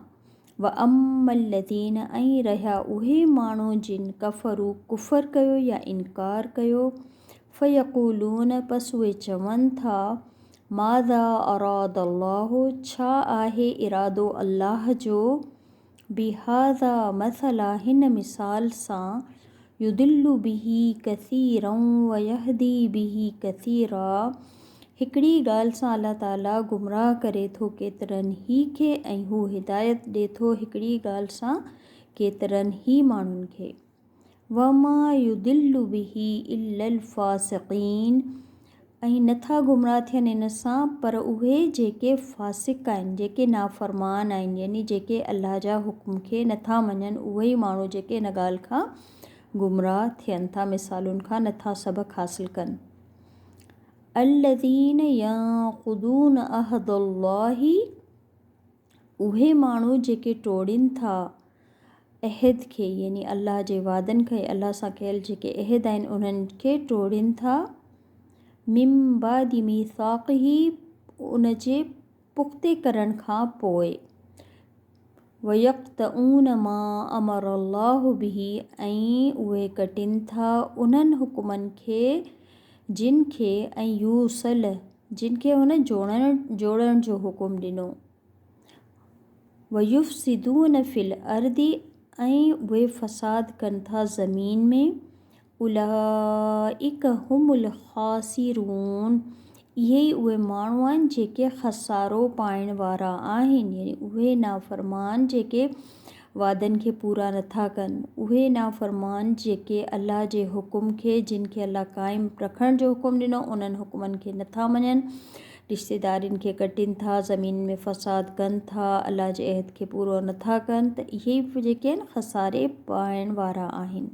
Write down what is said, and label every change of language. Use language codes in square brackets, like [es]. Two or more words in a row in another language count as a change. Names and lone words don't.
[ar] وأما الذين [sd] ऐं रहिया उहे माण्हू जिन कफ़रू कुफ़र कयो या इनकार कयो फ़यक़ूलून पस उहे चवनि था [ar] ماذا أراد الله [sd] छा आहे इरादो अल्लाह जो [ar] بهذا مثلا [sd] हिन मिसाल सां [ar] يضل به كثيرا ويهدي به كثيرا [sd] हिकिड़ी ॻाल्हि सां अल्लाह ताला गुमराह करे थो केतिरनि ई खे ऐं हू हिदायत ॾिए थो हिकिड़ी ॻाल्हि सां केतिरनि ई माण्हुनि खे। [ar] وما يضل به إلا الفاسقين [sd] ऐं नथा गुमराह थियनि इन सां पर उहे जेके फ़ासिक़ आहिनि जेके नाफ़रमान आहिनि यानी जेके अल्लाह जा हुक्म खे नथा मञनि उहे ई माण्हू जेके इन ॻाल्हि खां गुमराह थियनि था मिसालुनि खां नथा सबक़ हासिल कनि। [ar] الذين ينقضون عهد الله [sd] उहे माण्हू जेके टोड़ीनि था अहद खे यानी अल्लाह जे वादनि खे अल्लाह सां कयल जेके अहद आहिनि उन्हनि खे टोड़ीनि था [ar] من بعد ميثاقه [sd] उन जे पुख़्ते करण खां पोइ [ar] ويقطعون ما أمر الله به [sd] ऐं उहे कटिनि था उन्हनि हुकुमनि खे जिन खे ऐं यूसल जिन खे हुन जोड़ण जो हुकुम ॾिनो [ar] ويفسدون في [sd] अर्दि ऐं उहे फ़साद कनि था ज़मीन में [ar] أولئك هم الخاسرون [sd] इहे ई उहे माण्हू आहिनि जेके ख़सारो पाइण वारा आहिनि यानी उहे नाफ़रमान जेके वादनि खे पूरा नथा कनि उहे नाफ़रमान जेके अल्लाह जे हुकुम खे जिन खे अल्लाह क़ाइमु रखण जो हुकुम ॾिनो उन्हनि हुकुमनि खे नथा मञनि रिश्तेदारनि खे कटिनि था ज़मीन में फ़साद कनि था अल्लाह जे अहद खे पूरो नथा कनि त इहे बि जेके आहिनि ख़सारे पाइण वारा आहिनि।